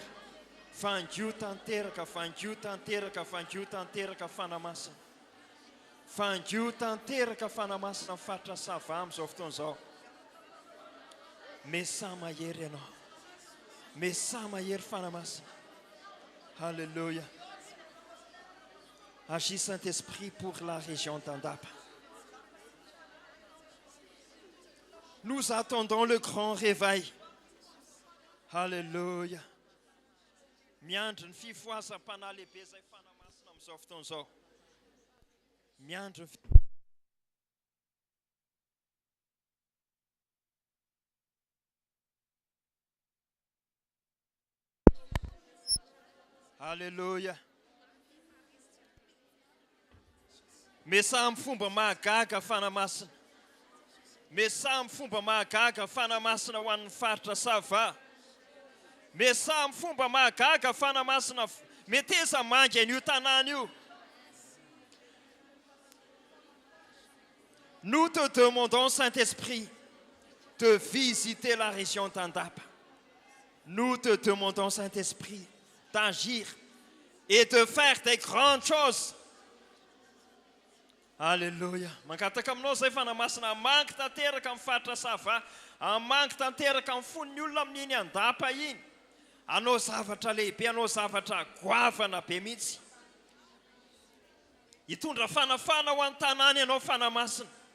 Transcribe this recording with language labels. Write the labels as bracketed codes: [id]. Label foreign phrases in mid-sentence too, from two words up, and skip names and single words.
[mg] Vangio tanteraka, vangio tanteraka, vangio tanteraka fanamasina. Vangio tanteraka fanamasina ny faritra Sava amin'izao fotoana izao. Mesa mahery ianao. Mesa mahery fanamasina. Halleluja. [fr] Agis Saint-Esprit pour la région d'Andapa. Nous attendons le grand réveil. Alléluia. [mg] Miandry ny fifoazam-panahy lehibe izay fanamasina amin'izao fotoana izao. Miandry ny Alléluia. Mesa amin'ny fomba mahagaga fanamasina. Mesa amin'ny fomba mahagaga fanamasina ho an'ny faritra Sava. Mesa amin'ny fomba mahagaga fanamasina meteza manga an'io tanàna io. [fr] Nous te demandons, Saint-Esprit, de visiter la région d'Andapa. Nous te demandons, Saint-Esprit, d'agir et de faire des grandes choses. Alléluia. [mg] Mankataka aminao zay fanamasina manky tanteraka amin'ny faritra Sava, manky tanteraka amin'ny fon'ny olona amin'iny Andapa iny. Anao zavatra lehibe, anao zavatra goavana be mihitsy. Hitondra fanafana ho an'ny tanàna ianao fanamasina.